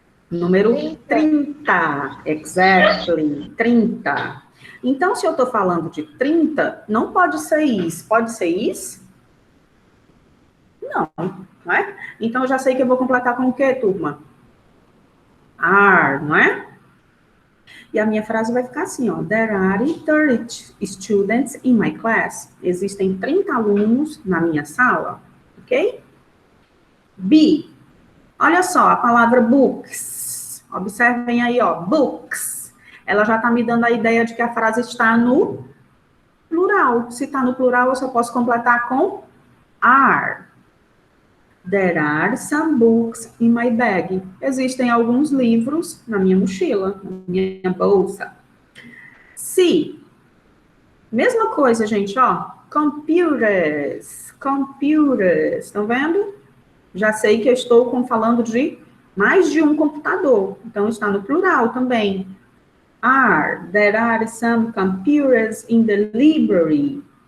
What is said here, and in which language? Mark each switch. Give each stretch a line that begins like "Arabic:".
Portuguese: Número 30, exactly, 30. Então, se eu estou falando de 30, não pode ser is. Pode ser is? Não, não é? Então, eu já sei que eu vou completar com o quê, turma? Are, não é? E a minha frase vai ficar assim, ó.
English: There are 30 students in my class.
Portuguese: Existem 30 alunos na minha sala, ok? B. Olha só, a palavra books. Observem aí, ó, books. Ela já está me dando a ideia de que a frase está no plural. Se está no plural, eu só posso completar com are.
English: There are some books in my bag.
Portuguese: Existem alguns livros na minha mochila, na minha bolsa. C. Mesma coisa, gente, ó. Computers. Computers. Estão vendo? Já sei que eu estou falando de mais de um computador. Então, está no plural também.
English: There are some computers in the library.